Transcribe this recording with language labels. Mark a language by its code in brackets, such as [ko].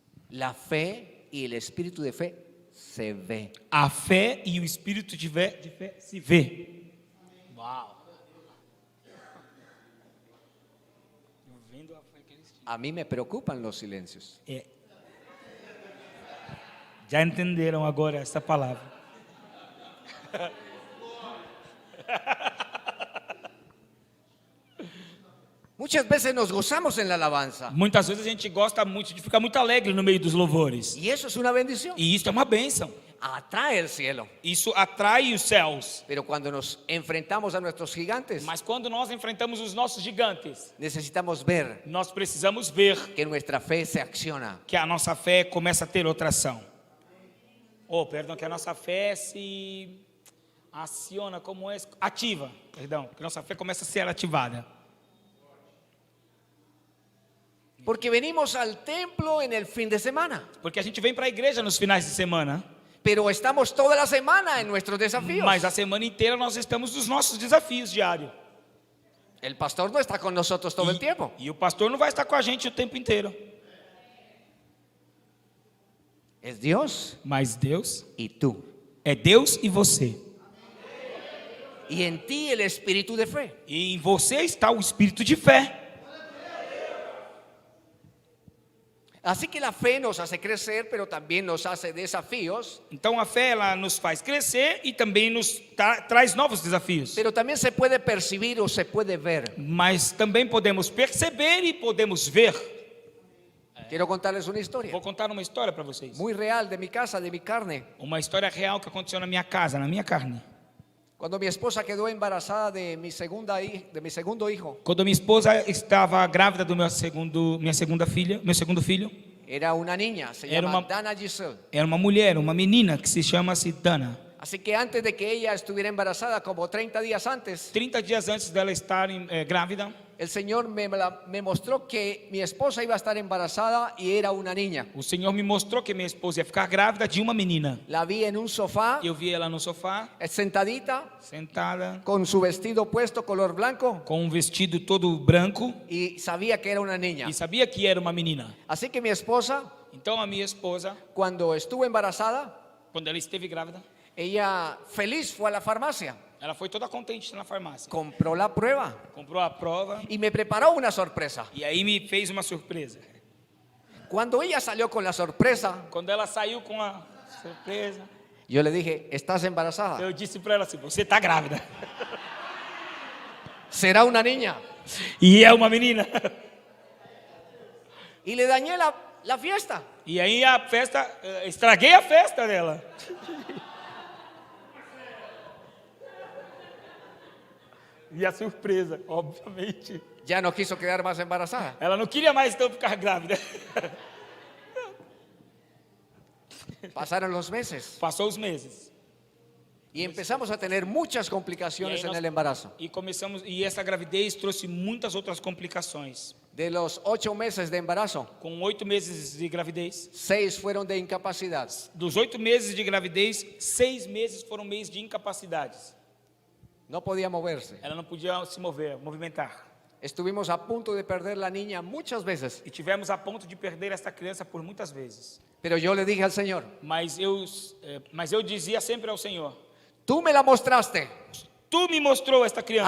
[es] la fe y el espíritu de fe se ve. [pt] a fé e o espírito de fé se vê. Uau! Vendo a fé que eles tinham. [es] A mí me preocupan los silencios. [pt] Já entenderam agora essa palavra? [es] Muchas veces nos gozamos en la alabanza [pt] Muitas vezes a gente gosta muito de ficar muito alegre no meio dos louvores. [es] y eso es una bendición. [pt] E isso é uma bênção. [es] Atrae el cielo. [pt] Isso atrai os céus. [es] Pero cuando nos enfrentamos a nuestros gigantes, [pt] Mas quando nós enfrentamos os nossos gigantes, [es] necesitamos ver [pt] nós precisamos ver [es] que nuestra fe se acciona. [pt] que a nossa fé começa a ter outra ação. Que a nossa fé se aciona como é ativa, perdão, que a nossa fé começa a ser ativada. [es] Porque venimos al templo en el fin de semana, [pt] Porque a gente vem para a igreja nos finais de semana, [es] pero estamos toda la semana en nuestros desafíos. [pt] mas a semana inteira nós estamos nos nossos desafios diários. [es] El pastor no está con nosotros todo el tiempo. [pt] E o pastor não vai estar com a gente o tempo inteiro. [es] Es Dios [pt] Mas Deus [es] y tú. [pt] é Deus e você. [es] Y en ti el espíritu de fe. [pt] E em você está o espírito de fé. [es] Así que la fe nos hace crecer, pero también nos hace desafíos. [pt] Então a fé ela nos faz crescer e também nos traz novos desafios. [es] Pero también se puede percibir o se puede ver. [pt] Mas também podemos perceber e podemos ver. [es] Quiero contarles una historia [pt] Vou contar uma história para vocês. [es] muy real de mi casa, de mi carne. [pt] Uma história real que aconteceu na minha casa, na minha carne. [es] Cuando mi esposa quedó embarazada de mi segundo hijo, [pt] Quando minha esposa estava grávida do meu segundo filho, [es] era una niña, se [pt] Era [es] llama una- Dana Giselle. [pt] era uma mulher, uma menina que se chama-se Dana. [es] Así que antes de que ella estuviera embarazada, como 30 días antes, [pt] 30 dias antes dela estar grávida, [es] el Señor me mostró que mi esposa iba a estar embarazada y era una niña. [pt] o Senhor me mostrou que minha esposa ia ficar grávida de uma menina. [es] La vi en un sofá, [pt] Eu vi ela no sofá, [es] sentadita, [pt] sentada, [es] con su vestido puesto color blanco, [pt] com um vestido todo branco, [es] y sabía que era una niña. [pt] e sabia que era uma menina. [es] Así que mi esposa, [pt] Então a minha esposa, [es] cuando estuvo embarazada, [pt] quando ela esteve grávida, [es] ella feliz fue a la farmacia, [pt] ela foi toda contente na farmácia. [es] compró la prueba [pt] Comprou a prova [es] y me preparó una sorpresa. [pt] e aí me fez uma surpresa. [es] Cuando ella salió con la sorpresa, [pt] Quando ela saiu com a surpresa, [es] yo le dije, ¿estás embarazada? [pt] eu disse para ela assim: você está grávida. [es] ¿Será una niña? [pt] E é uma menina. [es] Y le dañé la fiesta. [pt] E aí a festa, estraguei a festa dela. E a surpresa, obviamente. [es] Ya no quiso quedar más embarazada. [pt] Ela não queria mais então ficar grávida. [es] Pasaron los meses [pt] Passou os meses. [es] y empezamos a tener muchas complicaciones en el embarazo. [pt] E essa gravidez trouxe muitas outras complicações. [es] De los 8 meses de embarazo, [pt] Com 8 meses de gravidez, [es] 6 fueron de incapacidad. [pt] dos 8 meses de gravidez, 6 meses foram meses de incapacidades. [es] No podía moverse. [pt] Ela não podia se movimentar. [es] Estuvimos a punto de perder la niña muchas veces, [pt] E tivemos a ponto de perder essa criança por muitas vezes. [es] pero yo le dije al Señor, [pt] Mas eu dizia sempre ao Senhor: [es] tú me la mostraste, [pt] Tu me mostrou esta criança.